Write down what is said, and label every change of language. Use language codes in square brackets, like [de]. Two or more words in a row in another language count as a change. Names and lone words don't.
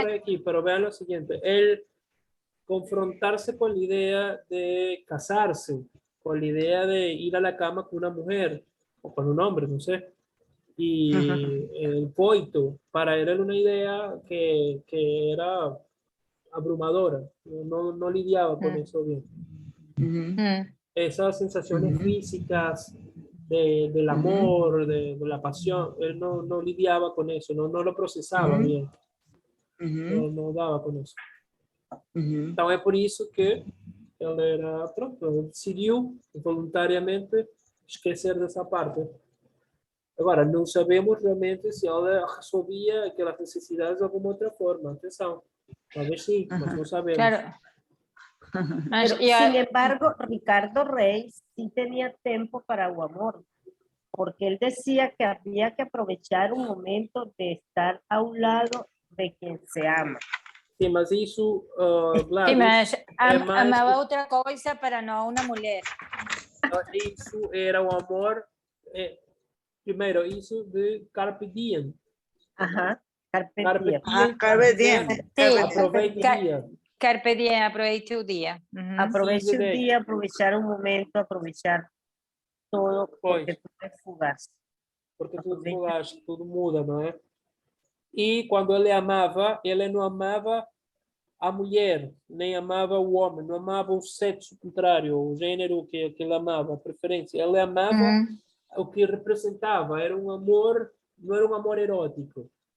[es] Jorge aquí, pero vean lo siguiente, él confrontarse con la idea de casarse, con la idea de ir a la cama con una mujer o con un hombre, no sé, y el coito, para él era una idea que era abrumadora, no lidiaba con eso bien. Ujú. Esas sensaciones Ujú. físicas del amor, de la pasión, él no lidiaba con eso, no lo procesaba Ujú. bien, Ujú. no daba con eso. Ujú. [pt] Então é por isso que ele decidiu voluntariamente esquecer dessa parte. Agora, não sabemos realmente se ela resolvia aquelas necessidades de alguma outra forma. Atenção, talvez sim, mas não sabemos. Claro. Mas, [es] Pero, y sin embargo, Ricardo Rey sí tenía tiempo para su amor, porque él decía que había que aprovechar un momento de estar a un lado de quien se ama. [pt] Sim, mas isso, [es] sí, Gladys, [pt] mas é mais [es] amaba otra cosa, pero no a una mujer. [pt] isso era o amor. Primeiro, isso de [la] Carpe Diem. Ajá, carpe Carpe diem. Diem, Carpe [pt] quer [la] diem. [pt] dizer, [es] Sí, [pt] aproveite o Ca- dia. [la] Carpe diem, [es] aproveche tu día. Ujú. Aproveche un de- día, aprovechar un momento, aprovechar todo, porque [pt] Pois. [es] tú es fugaz. [pt] Porque tudo Aproveita. fugaz, tudo muda, não é? E quando ele não amava a mulher, nem amava o homem, não amava o sexo contrário, o gênero que ele amava, a preferência. Ele amava Ujú. o que representava, era um amor, não era um amor erótico.